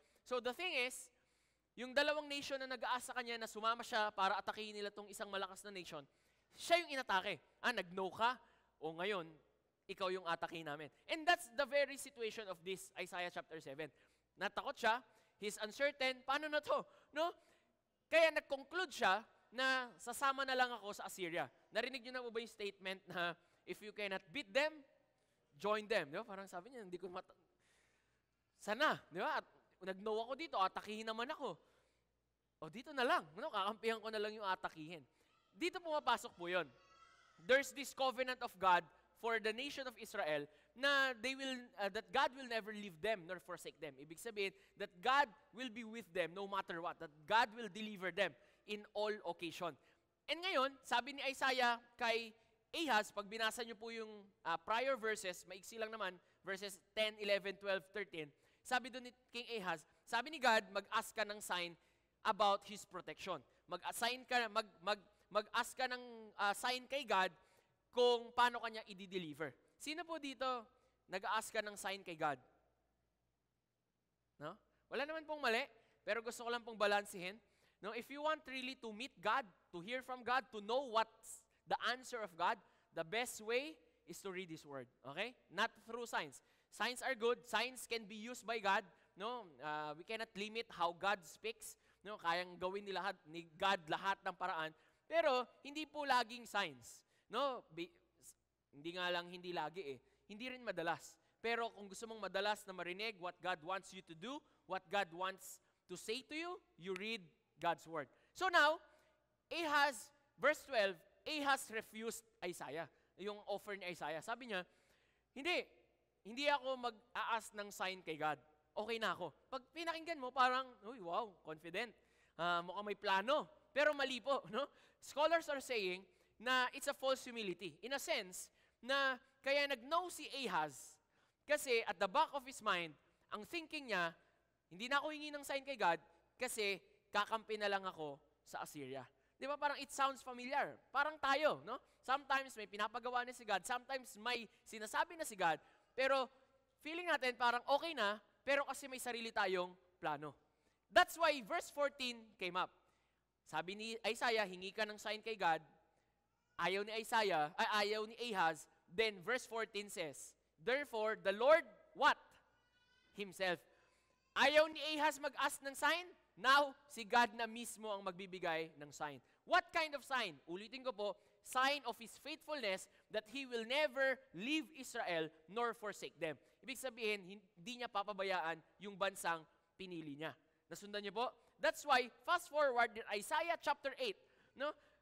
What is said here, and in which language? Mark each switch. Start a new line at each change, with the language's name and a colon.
English: So the thing is,
Filipino: yung dalawang nation na nag-aasa kanya na sumama siya para atakihin nila tong isang malakas na nation, siya yung inatake. Nag-no ka? O ngayon, ikaw yung atakihin namin.
English: And that's the very situation of this Isaiah chapter 7.
Filipino: Natakot siya,
English: he's uncertain,
Filipino: paano na to? No? Kaya nag-conclude siya na sasama na lang ako sa Assyria. Narinig niyo na mo ba yung statement na
English: if you cannot beat them, join them.
Filipino: Di ba? Parang sabi niya, hindi ko sana, di ba? At nag-no ako dito, atakihin naman ako. O dito na lang, no? Kakampihan ko na lang yung atakihin. Dito pumapasok po yun.
English: There's this covenant of God for the nation of Israel na that God will never leave them nor forsake them.
Filipino: Ibig sabihin
English: that God will be with them no matter what. That God will deliver them in all occasion.
Filipino: And ngayon, sabi ni Isaiah kay Ahaz, pag binasa niyo po yung prior verses, maiksi lang naman, verses 10, 11, 12, 13, sabi doon ni King Ahaz, sabi ni God, mag-ask ka ng sign about His protection. Mag-ask ka ng sign kay God kung paano kanya i-deliver. Sino po dito nag-ask ka ng sign kay God? No? Wala naman pong mali, pero gusto ko lang pong balansihin.
English: No, if you want really to meet God, to hear from God, to know what's the answer of God, the best way is to read His Word. Okay? Not through signs. Signs are good. Signs can be used by God. No, we cannot limit how God speaks.
Filipino: No, kayang gawin ni God lahat ng paraan. Pero hindi po laging signs. No, hindi nga lang hindi lagi eh. Hindi rin madalas. Pero kung gusto mong madalas na marinig
English: what God wants you to do, what God wants to say to you, you read God's Word. So now, Ahaz, verse 12, Ahaz refused Isaiah, yung offer ni Isaiah.
Filipino: Sabi niya, hindi ako mag-aas ng sign kay God. Okay na ako. Pag pinakinggan mo, parang, uy, wow, confident. Mukhang may plano. Pero mali po, no?
English: Scholars are saying na it's a false humility. In a sense,
Filipino: na kaya nag-no si Ahaz kasi
English: at the back of his mind,
Filipino: ang thinking niya, hindi na ako hingi ng sign kay God kasi kakampi na lang ako sa Assyria. Di ba parang
English: it sounds familiar?
Filipino: Parang tayo, no? Sometimes may pinapagawa na si God, sometimes may sinasabi na si God, pero feeling natin parang okay na, pero kasi may sarili tayong plano.
English: That's why verse 14 came up.
Filipino: Sabi ni Isaiah, hingi ka ng sign kay God. Ayaw ni ayaw ni Ahaz.
English: Then verse 14 says, therefore, the Lord, what? Himself.
Filipino: Ayaw ni Ahaz mag-ask ng sign? Now, si God na mismo ang magbibigay ng sign.
English: What kind of sign?
Filipino: Ulitin ko po,
English: sign of His faithfulness that He will never leave Israel nor forsake them.
Filipino: Ibig sabihin, hindi niya papabayaan yung bansang pinili niya. Nasundan niyo po?
English: That's why, fast forward in Isaiah chapter 8, no?